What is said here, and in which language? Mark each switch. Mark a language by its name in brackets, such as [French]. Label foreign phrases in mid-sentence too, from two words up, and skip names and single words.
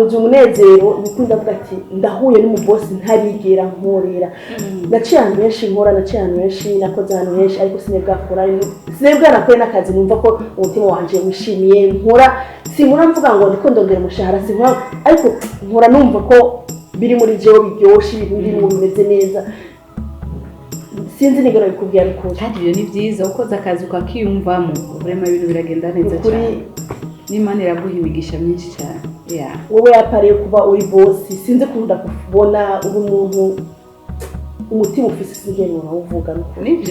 [Rundi] wuje umunezero nikunda avuga ati ndahuye n'umubosi ntarigera nkorera naciye ahantu henshi nkora naciye ahantu henshi nakoze ahantu henshi ariko sinebwa nakore n'akazi numva ko umutima wanje wishimiye nkora sinkora mvuga ngo ndiko ndongera umushahara sinkora ariko nkora numva ko biri muri jewe biryoshe ibintu bimeze neza sinzi nigera bikubwira ariko kandi ibyo ni byiza ukoze akazi ukakiyumvamo urema ibintu biragenda neza cyane n'Imana iraguha imigisha myinshi cyane wowe yapariye kuba uri boss sinzi kunda kubona uri umuntu umutima ufise sinigera uvuga nibyo